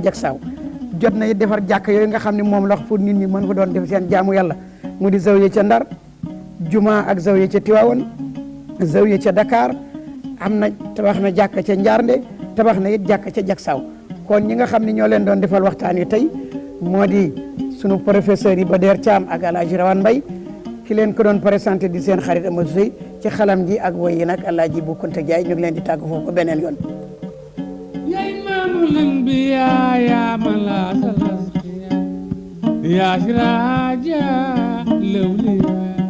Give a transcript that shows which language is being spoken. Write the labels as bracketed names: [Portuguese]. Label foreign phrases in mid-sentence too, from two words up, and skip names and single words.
[Wolof] Jaksaaw jot na it defar jàkk yooyu nga xam ne moom la wax pour nit ñi mën fa doon def seen jaamu yàlla mu di zawiya ca Ndar juma ak zawiya ca Tiwaawan zawiya ca Dakar am na tabax na jàkk ca Njaarnde tabax na it jàkk ca Jaksaaw kon ñi nga xam ne ñoo leen doon defal waxtaan wi tey moo di sunu professeur yi Bader Thiam ak Alaaji Rawane Mbaye ki leen ko doon présenté di seen xarit Amadou Sey ci xalam ji ak woy yi nag Alaaji Bu Kunta Jaay ñu ngi leen di tàgg foofu ba beneen yoon [Arabic] يا إمام الأنبياء يا ملاك الأزكياء يا سراج الأولياء